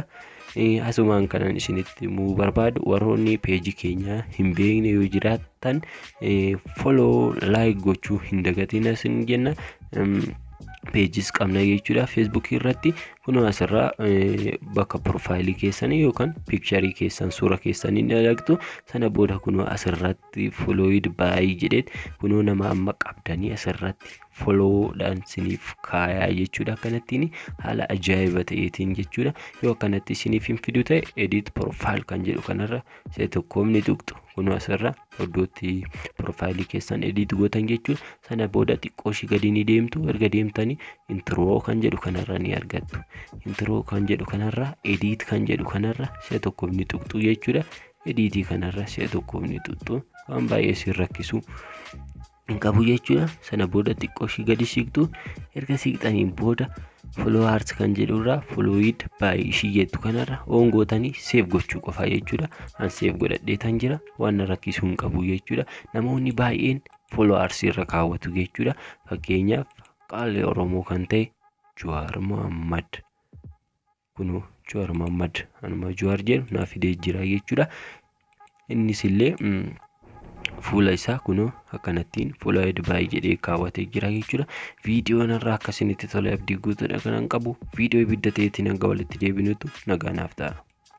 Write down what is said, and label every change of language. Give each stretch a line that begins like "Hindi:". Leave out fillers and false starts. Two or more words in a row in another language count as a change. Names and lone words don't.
Oromo: Asumaan kanan isinitti himuu barbaadu warroonni peejii keenya hin beekne yoo jiraattan
English: follow like
Oromo: gochuu hin dagatina isin jenna. Pages qabna jechuudha Facebook irratti. kunoo asirraa bakka profaayilii keessanii yookaan piikcharii keessan suura keessanii ni argattu. Sana booda kunoo asirratti
English: followed by
Oromo: jedheet kunoo nama amma qabdanii asirratti follow-dhaan isiniif kaayaa jechuudha. Akkanattiin haala ajaa'iba ta'eetiin jechuudha. Yoo akkanatti isiniif hin fidu ta'e
English: edit profile
Oromo: kan jedhu kanarra isa tokkoon ni tuqxu. Kunoo asirra iddootti profaayilii keessan edit gootan jechuudha. Sana booda xiqqoo ishii gadi ni deemtu. Erga deemtanii intro kan jedhu kanarra ni argattu. Intro kan jedhu kanarra edit kan jedhu kanarra isa tokkoon ni tuqxu jechuudha. Editii kanarra isa tokkoon ni tuqxu. Waan baay'ee isin rakkisu hin qabu jechuudha. Sana booda xiqqoo ishii gadi siqtu. Erga siqxaniin booda followers kan jedhurraa
English: followed by
Oromo: ishii jettu kanarra on gootanii save gochuu qofa jechuudha. An save godhadheetan jira. Waan rakkisuu hin qabu jechuudha. Namoonni baay'een followers irra kaawwatu jechuudha. Fakkeenyaaf qaalii Oromoo kan ta'e Jawaar Mohammad. Kunoo Jawaar Mohammad anuma Jawaar jedhu naaf fidee jira jechuudha. Innis illee fuula isaa kunoo akkanattiin
English: followed by
Oromo: jedhee kaawwatee jira jechuudha. Viidiyoon irraa akkasinitti tola abdii guutuudha kanan qabu. Viidiyoo ibidda ta'eetiin hanga walitti deebinutu nagaa naaf ta'a.